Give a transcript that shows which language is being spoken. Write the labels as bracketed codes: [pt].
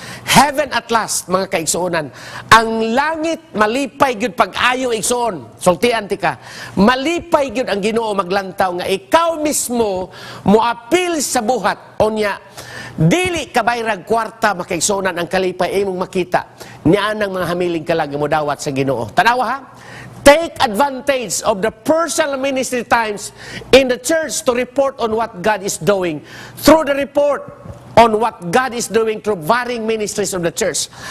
[en] Heaven at last, [ceb] mga kaigsuonan. Ang langit, malipay gyud pag-ayo igsuon. Sultian ti ka. Malipay gyud ang Ginoo maglantaw nga ikaw mismo moapil sa buhat. Onya, dili kabayrag kwarta makaigsuonan ang kalipay imong makita. Nian ang mga hamiling kalag mo dawat sa Ginoo. Tanawa ha? [en] Take advantage of the personal ministry times in the church to report on what God is doing. Through the report on what God is doing through varying ministries of the church.